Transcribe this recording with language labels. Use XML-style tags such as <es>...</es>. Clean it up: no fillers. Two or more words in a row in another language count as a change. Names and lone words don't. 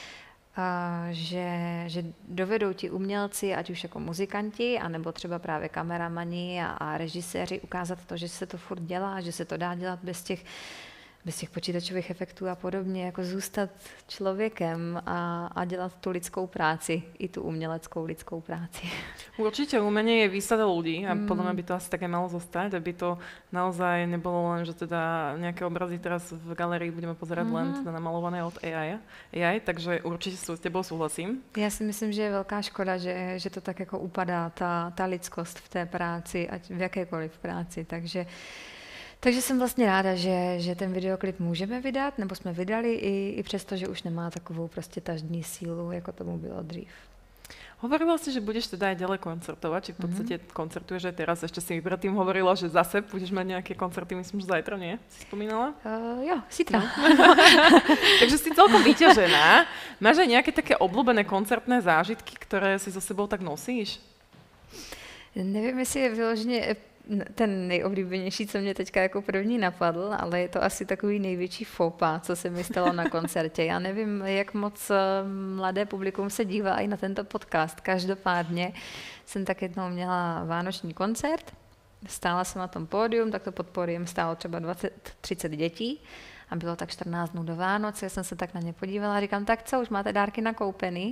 <cs>že dovedou ti umělci, ať už jako muzikanti, anebo třeba právě kameramani a režiséři ukázat to, že se to furt dělá, že se to dá dělat bez těch počítačových efektů a podobně, jako zůstat člověkem a dělat tu lidskou práci, i tu uměleckou lidskou práci.</cs> <sk>Určite umenie je výsada ľudí a podľa mňa by to asi také malo zostať, aby to naozaj nebolo len, že teda nejaké obrazy teraz v galerii budeme pozerať len teda namalované od AI, takže určite s tebou súhlasím.</sk> <cs>Já si myslím, že je velká škoda, že to tak jako upadá, ta lidskost v té práci, ať v jakékoliv práci, takže jsem vlastně ráda, že ten videoklip můžeme vydat, nebo jsme vydali i přesto, že už nemá takovou prostě tažní sílu, jako tomu bylo dřív.</cs> <sk>Hovorila si, že budeš teda aj ďalej koncertovať, či v podstate koncertuješ aj teraz. Ešte si mi predtým hovorila, že zase budeš mať nejaké koncerty, myslím, že zajtra, nie? Si spomínala?</sk> <cs>Jo, zítra. No.</cs> <sk>Takže si celkom vyťažená. Máš aj nejaké také obľúbené koncertné zážitky, ktoré si so sebou tak nosíš?</sk> <cs>Nevím, jestli je vyloženě ten nejoblíbenější, co mě teďka jako první napadl, ale je to asi takový největší fópa, co se mi stalo na koncertě. Já nevím, jak moc mladé publikum se dívá i na tento podcast. Každopádně jsem tak jednou měla vánoční koncert, stála jsem na tom pódium, tak to pod pódiem stálo třeba 20-30 dětí a bylo tak 14 dnů do Vánoc, já jsem se tak na ně podívala a říkám, tak co, už máte dárky nakoupený?</cs>